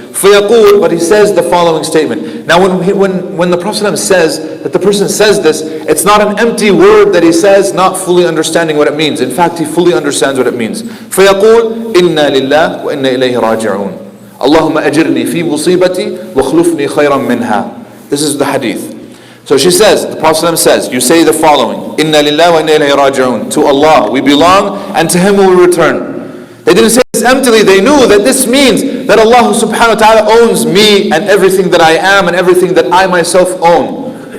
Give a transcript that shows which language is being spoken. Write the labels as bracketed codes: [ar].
[ar] فَيَقُولُ, [en] but he says the following statement. Now when the Prophet says that the person says this, it's not an empty word that he says, not fully understanding what it means. In fact, he fully understands what it means. [ar] فَيَقُولُ إِنَّا لِلَّهِ وَإِنَّا إِلَيْهِ رَاجِعُونَ اللهم أجرني في مصيبتي واخلفني خيرا منها. [en] This is the hadith. So she says, the Prophet says, you say the following, Inna lillahi wa inna ilayhi raji'un. To Allah we belong and to Him we will return. They didn't say this emptily. They knew that this means that Allah subhanahu wa ta'ala owns me and everything that I am and everything that I myself own.